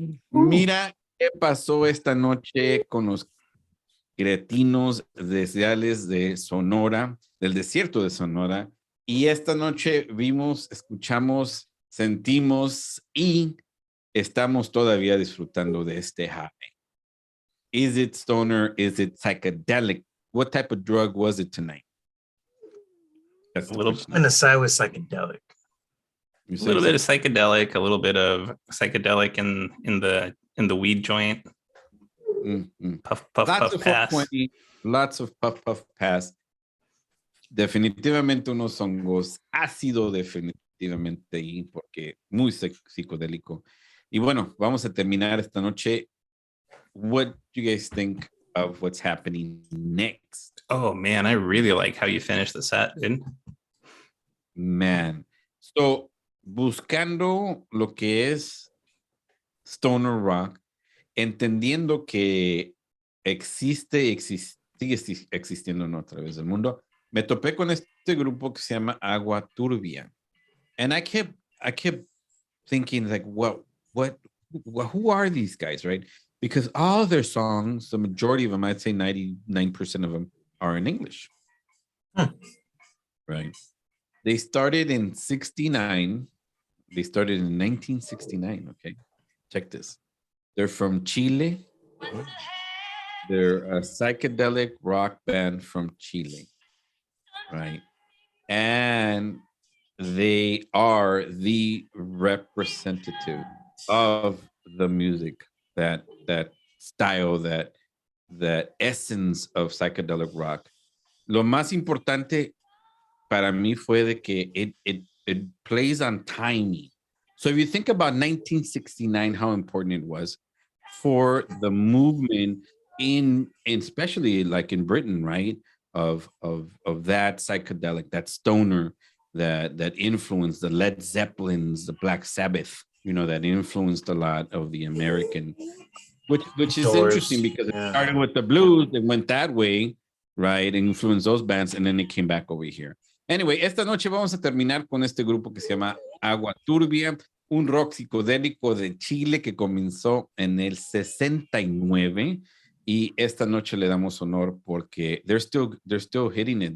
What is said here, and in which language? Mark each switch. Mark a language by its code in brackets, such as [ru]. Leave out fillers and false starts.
[es] Mira qué pasó esta noche con los cretinos desleales de Sonora, del desierto de Sonora. Y esta noche vimos, escuchamos, sentimos y estamos todavía disfrutando de este high. [en] Is it stoner? Is it psychedelic? What type of drug was it tonight? That's I'm going to side with psychedelic. A little bit of psychedelic, a little bit of psychedelic in the weed joint. Mm-hmm. Puff, puff, lots puff, of pass. 420, lots of puff, puff, pass. [es] Definitivamente unos hongos, ácido definitivamente ahí, porque muy psicodélico. Y bueno, vamos a terminar esta noche. [en] What do you guys think of what's happening next? Oh man, I really like how you finished the set, dude. Man. [es] So, buscando lo que es stoner rock, entendiendo que sigue existiendo a través del mundo, me topé con este grupo que se llama Agua Turbia. [en] And I kept thinking like, who are these guys, right? Because all their songs, the majority of them, I'd say 99% of them are in English. Right? They started in 69. They started in 1969, okay? Check this. They're from Chile. They're a psychedelic rock band from Chile, right? And they are the representative of the music, that style, that essence of psychedelic rock. [es] Lo más importante para mí fue de que [en] it plays on timing. So if you think about 1969, how important it was for the movement in especially like in Britain, right? Of that psychedelic, that stoner, that influenced the Led Zeppelins, the Black Sabbath, that influenced a lot of the American, which is interesting because it started with the blues, it went that way, right? Influenced those bands, and then it came back over here. [es] Anyway, esta noche vamos a terminar con este grupo que se llama Agua Turbia, un rock psicodélico de Chile que comenzó en el 69, y esta noche le damos honor porque [en] they're still hitting it.